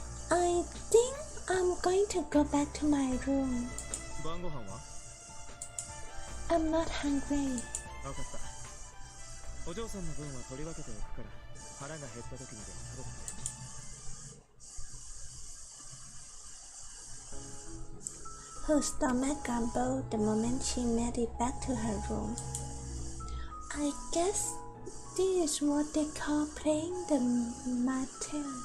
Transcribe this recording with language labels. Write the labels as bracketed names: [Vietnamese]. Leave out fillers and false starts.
[English] I think I'm going to go back to my room. [Japanese] 晩ご飯は？ [English] I'm not hungry. [Japanese] 分かった。お嬢さんの分は取り分けておくから腹が減った時にでも食べてくれ。 [English] Her stomach grumbled the moment she made it back to her room. I guess this is what they call playing the Mata.